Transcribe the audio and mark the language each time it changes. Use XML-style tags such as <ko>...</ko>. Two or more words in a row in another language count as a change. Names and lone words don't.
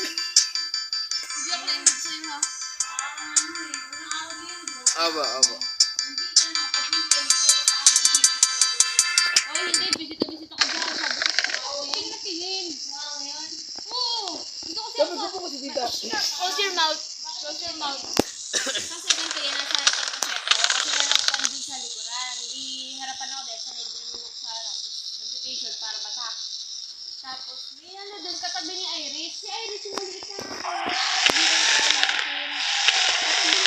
<tl>Hindi ako na-inlove sa'yo ha. Aba. Oy, hindi. Bisita-bisita ka dyan. Sabi ko, hindi ka natingin. Oo. Dito kasi Sabi ako. ko po kasi tita.</tl> <en>Close your mouth. Close your mouth.</en> <tl>Kasi ganito yan, nasa harapan kasi ako. Kasi wala ako dun sa likuran. Di harapan ako dahil sanay din naman ako sa harap. Consultation para batak. Tapos, may ano dun, katabi ni Iris. Si Iris yung maliit na kaibigan ko, yung itim. Katabi nito.</tl>